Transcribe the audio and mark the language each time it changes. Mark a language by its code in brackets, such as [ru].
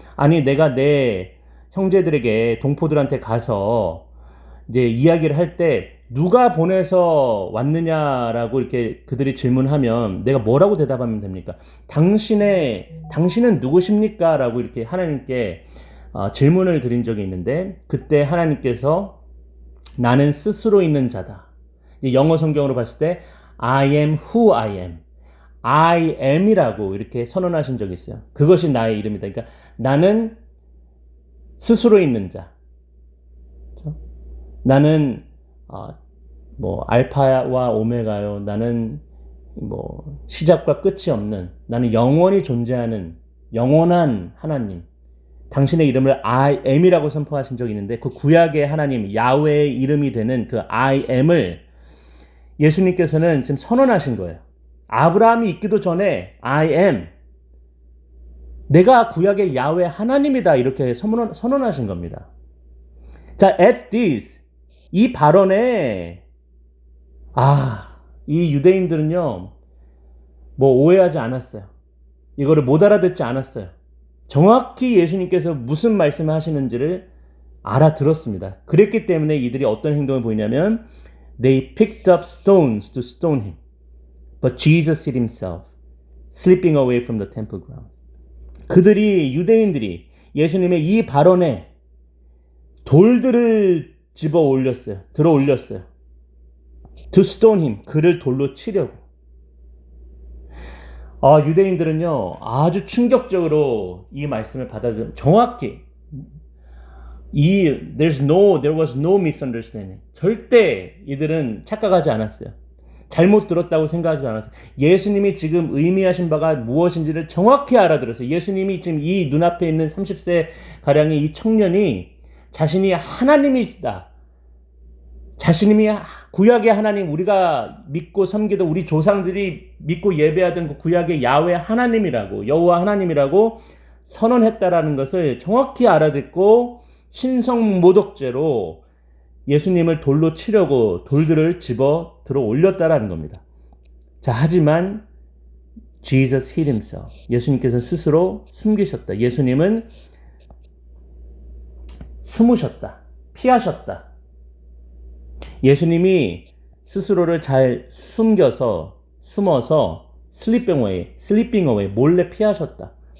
[ko] 아니, 내가 내 형제들에게, 동포들한테 가서 이제 이야기를 할 때 누가 보내서 왔느냐라고 이렇게 그들이 질문하면 내가 뭐라고 대답하면 됩니까? 당신은 누구십니까? 라고 이렇게 하나님께 질문을 드린 적이 있는데, 그때 하나님께서 나는 스스로 있는 자다. 영어 성경으로 봤을 때 [en] I am who I am. [ko] I am이라고 이렇게 선언하신 적이 있어요. 그것이 나의 이름이다. 그러니까 나는 스스로 있는 자. 그렇죠? 나는 알파와 오메가요. 나는 시작과 끝이 없는, 나는 영원히 존재하는 영원한 하나님. 당신의 이름을 I am이라고 선포하신 적이 있는데, 그 구약의 하나님 야훼의 이름이 되는 그 I am을 예수님께서는 지금 선언하신 거예요. 아브라함이 있기도 전에 I am. 내가 구약의 야훼 하나님이다. 이렇게 선언하신 겁니다. 자, [en] at this. [ko] 이 발언에 이 유대인들은요, 오해하지 않았어요. 이거를 못 알아듣지 않았어요. 정확히 예수님께서 무슨 말씀을 하시는지를 알아들었습니다. 그랬기 때문에 이들이 어떤 행동을 보이냐면 [en] they picked up stones to stone him. But Jesus hid himself, slipping away from the temple ground. [ko] 유대인들이 예수님의 이 발언에 돌들을 들어 올렸어요. [en] To stone him, [ko] 그를 돌로 치려고. 유대인들은요, 아주 충격적으로 이 말씀을 받아들여 정확히 [en] there was no misunderstanding. [ko] 절대 이들은 착각하지 않았어요. 잘못 들었다고 생각하지 않았어요. 예수님이 지금 의미하신 바가 무엇인지를 정확히 알아들었어요. 예수님이 지금 이 눈앞에 있는 30세 가량의 이 청년이 자신이 하나님이시다. 자신이 구약의 하나님, 우리가 믿고 섬기던 우리 조상들이 믿고 예배하던 그 구약의 야훼 하나님이라고, 여호와 하나님이라고 선언했다라는 것을 정확히 알아듣고 신성모독죄로 예수님을 돌로 치려고 돌들을 집어 들어 올렸다라는 겁니다. 자, 하지만 [en] Jesus hid himself. [ko] 예수님께서 스스로 숨기셨다. 예수님은 숨으셨다. 피하셨다. 예수님이 스스로를 잘 숨어서 [en] sleeping away, [ko] 몰래 피하셨다.